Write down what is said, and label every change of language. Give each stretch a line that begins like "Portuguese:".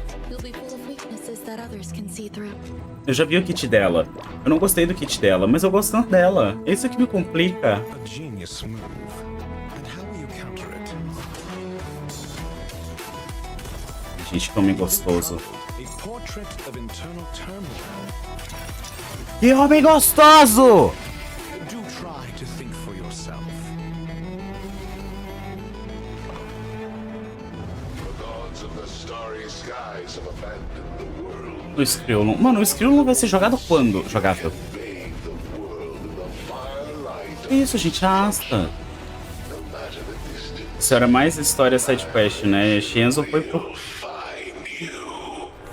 English: You'll be full of weaknesses that others can see through.
Portuguese: Eu já vi o kit dela. Eu não gostei do kit dela, mas eu gosto tanto dela. Isso que me complica.
English: A genius move. And how will you counter it?
Portuguese: Gente, que homem gostoso.
English: A portrait of internal turmoil.
Portuguese: Que homem gostoso!
English: Do try to think for yourself. The gods of the starry skies have abandoned the world.
Portuguese: O Skrillon. Mano, o Skrillon vai ser jogado quando? Jogável.
English: Bathe the world in the firelight
Portuguese: Que isso, gente? Asta.
English: no matter the distance.
Portuguese: Isso era mais história sidequest, né? Shenzo foi pro...
English: Find you.